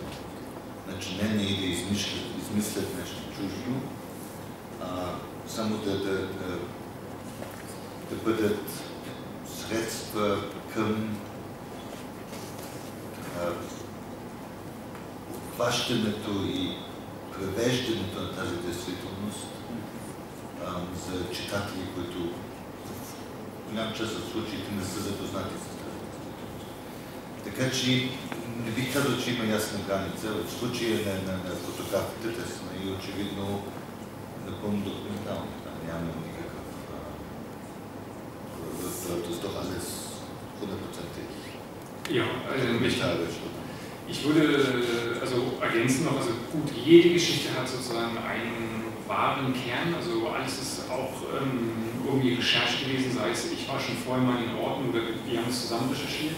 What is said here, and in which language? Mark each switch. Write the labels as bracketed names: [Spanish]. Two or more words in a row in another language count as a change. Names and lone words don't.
[Bulgarian] Значи не и да измислят нещо чуждо, само да бъдат средства към обхващането и превеждането на тази действителност за читатели, които в голям част от случаите не са запознати с тази действителност. Така че не бих казал, че има ясна граница. В случая на фотографите те са и очевидно напълно документални. Няма никакъв alles 100%. [German] Ja, ich würde also ergänzen noch, also gut, jede Geschichte hat sozusagen einen wahren Kern, also alles ist auch irgendwie Recherche gewesen, sei es, ich war schon vorher mal in Orten oder wir haben es zusammen recherchiert.